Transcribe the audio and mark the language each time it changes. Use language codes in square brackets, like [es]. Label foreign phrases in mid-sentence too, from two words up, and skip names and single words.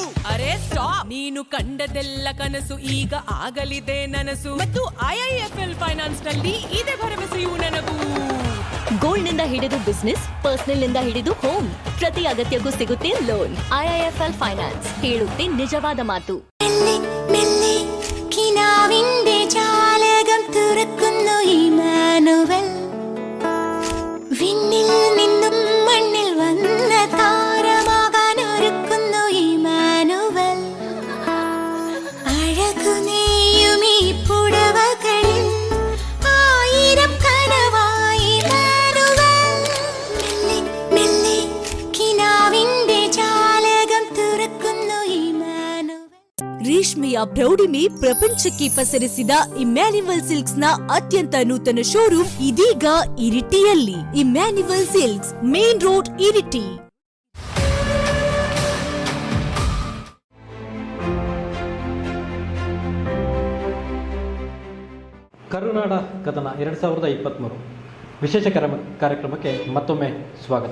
[kn] ಅರೆ ಸ್ಟಾಪ್, ನೀನು ಕಂಡದೆಲ್ಲ ಕನಸು ಈಗ ಆಗಲಿದೆ ನನಸು, ಮತ್ತು IIFL ಫೈನಾನ್ಸ್ ನಲ್ಲಿ ಇದೆ ಭರವಸೆಯು ನನಗೂ. ಗೋಲ್ಡ್ ನಿಂದ ಹಿಡಿದು ಬಿಸ್ನೆಸ್, ಪರ್ಸನಲ್ ನಿಂದ ಹಿಡಿದು ಹೋಮ್, ಪ್ರತಿ ಅಗತ್ಯಕ್ಕೂ ಸಿಗುತ್ತೆ ಲೋನ್. IIFL ಫೈನಾನ್ಸ್ ಹೇಳುತ್ತೆ നിജವಾದ മാത്തു. [ml] കിനാവിന്റെ ജാലകം തുറക്കുന്നു ഇമാനുവൽ, വിണ്ണിൽ നിന്നും മണ്ണിൽ വന്ന താരമാകാൻ ഒരുക്കുന്നു ഇമാനുവൽ. അഴകു നെയ്യും ഈ പുടവകളിൽ ആയിരം കനവായി ഇമാനുവൽ. മെല്ലെ കിനാവിന്റെ ജാലകം തുറക്കുന്നു ഇമാനുവൽ. [kn] ರೇಷ್ಮೆಯ ಪ್ರೌಢಿಮೆ ಪ್ರಪಂಚಕ್ಕೆ ಪಸರಿಸಿದ ಇಮ್ಯಾನ್ಯುವಲ್ ಸಿಲ್ಕ್ಸ್ ನ ಅತ್ಯಂತ ನೂತನ ಶೋರೂಮ್ ಇದೀಗ ಇರಿಟಿಯಲ್ಲಿ. ಇಮ್ಯಾನ್ಯುವಲ್ ಸಿಲ್ಕ್ಸ್, [en] main road, [kn] ಇರಿಟಿ. ಕರುನಾಡ ಕದನ 2023 ವಿಶೇಷ ಕಾರ್ಯಕ್ರಮಕ್ಕೆ ಮತ್ತೊಮ್ಮೆ ಸ್ವಾಗತ.